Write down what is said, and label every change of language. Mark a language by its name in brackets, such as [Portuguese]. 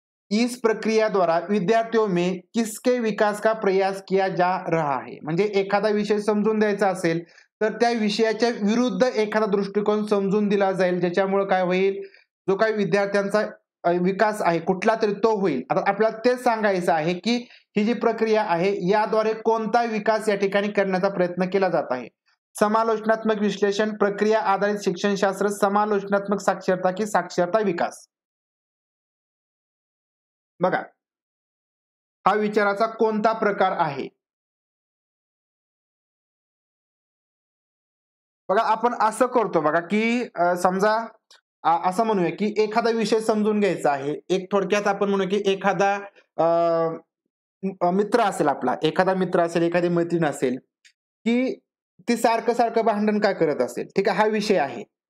[Hindi] इस प्रक्रिया द्वारा विद्यार्थियों में किसके विकास का प्रयास किया जा रहा है. [Marathi] म्हणजे एखादा विषय समजून द्यायचा असेल तर त्या विषयाच्या विरुद्ध एखादा दृष्टिकोन समजून दिला जाईल, ज्याच्यामुळे काय होईल, जो काही विद्यार्थ्यांचा विकास आहे कुठला तरी तो होईल. आता आपल्याला तेच सांगायचं आहे की ही जी प्रक्रिया आहे याद्वारे कोणता विकास या ठिकाणी करण्याचा प्रयत्न केला जात आहे. समालोचनात्मक विश्लेषण, प्रक्रिया आधारित शिक्षणशास्त्र, समालोचनात्मक साक्षरता की साक्षरता विकास. बघा हा विचाराचा कोणता प्रकार आहे. बघा आपण असं करतो बघा की समजा असं म्हणूया की एखादा विषय समजून घ्यायचा आहे. एक थोडक्यात आपण म्हणू की एखादा मित्र असेल आपला, एखादी मैत्रीण असेल की ती सारखं भांडण काय करत असेल. ठीक आहे, हा विषय आहे.